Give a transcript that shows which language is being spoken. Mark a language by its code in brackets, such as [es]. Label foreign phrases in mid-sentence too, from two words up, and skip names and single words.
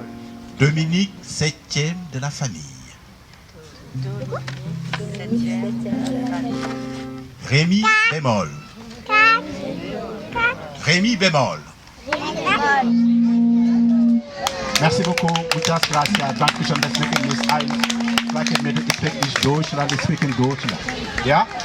[fr] Dominique, septième de la famille. Septième de la famille. Rémi, bémol. Rémi, bémol. Merci beaucoup. [es] Muchas gracias. [de] Dankeschön, das wirklich ist ein. Vielleicht mit dem Speak Deutschland, das Speaking Deutschland. Ja?